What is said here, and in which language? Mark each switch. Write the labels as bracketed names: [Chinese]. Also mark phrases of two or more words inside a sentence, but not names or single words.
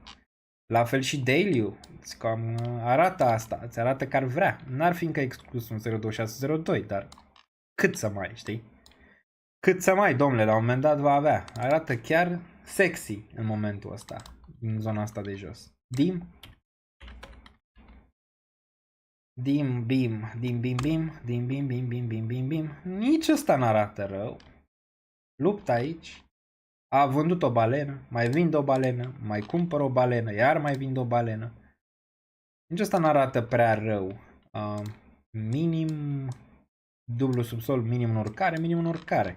[Romanian] La fel și daily-ul, cam arată asta, îți arată că ar vrea. N-ar fi încă exclus un 0.2602, dar cât să mai, știi? Cât să mai, domnule, la un moment dat va avea. Arată chiar sexy în momentul ăsta, în zona asta de jos. Dim, bim, dim, dim, bim, bim, dim, bim, bim, bim, bim, bim, bim. Nici ăsta n-arată rău. Luptă aici. A vândut o balenă, mai vinde o balenă, mai cumpăr o balenă, iar mai vinde o balenă. Nici ăsta n-arată prea rău. Minim, dublu subsol, minim în urcare.